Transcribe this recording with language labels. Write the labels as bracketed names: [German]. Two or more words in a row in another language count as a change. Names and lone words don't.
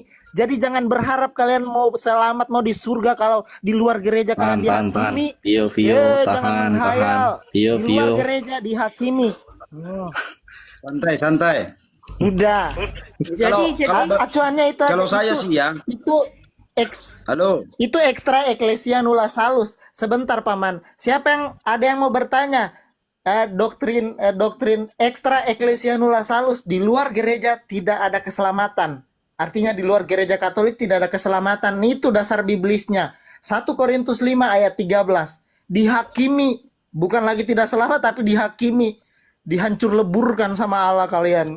[Indonesian] Jadi jangan berharap kalian mau selamat, mau di surga kalau di luar gereja kalian dihakimi. Pio, Jangan menghayal. Pio, Di luar gereja dihakimi. Santai. Udah. Jadi Acuannya itu kalau aja, saya itu, sih ya. Halo. Itu [Latin] ekstra ecclesia nulla salus. [Indonesian] Sebentar Paman. Ada yang mau bertanya? Doktrin [Latin] ekstra ecclesia nulla salus, [Indonesian] di luar gereja tidak ada keselamatan. Artinya di luar gereja Katolik tidak ada keselamatan. Itu dasar biblisnya. 1 Korintus 5 ayat 13. Dihakimi, bukan lagi tidak selamat tapi dihakimi. Dihancur leburkan sama Allah kalian.